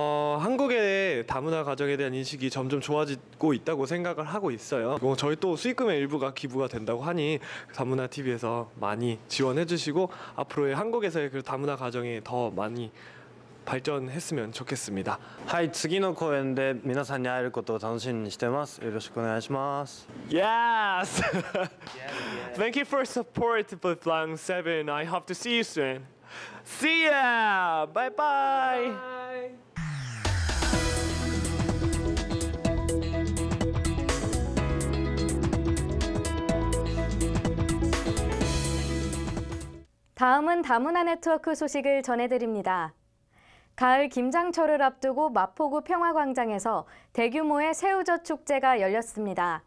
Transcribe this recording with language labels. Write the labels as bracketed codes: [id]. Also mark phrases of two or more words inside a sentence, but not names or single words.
[ko] 한국의 다문화 가정에 대한 인식이 점점 좋아지고 있다고 생각을 하고 있어요. 저희 또 수익금의 일부가 기부가 된다고 하니 다문화 TV에서 많이 지원해 주시고, 앞으로의 한국에서의 그 다문화 가정이 더 많이 발전했으면 좋겠습니다. [ja] はい、次の公演で皆さんに会えることを楽しみにしてます。よろしくお願いします。 [en] Yes! Thank you for support with Blangseven. I hope to see you soon. See ya! Bye bye! [ko] 다음은 다문화 네트워크 소식을 전해드립니다. 가을 김장철을 앞두고 마포구 평화광장에서 대규모의 새우젓 축제가 열렸습니다.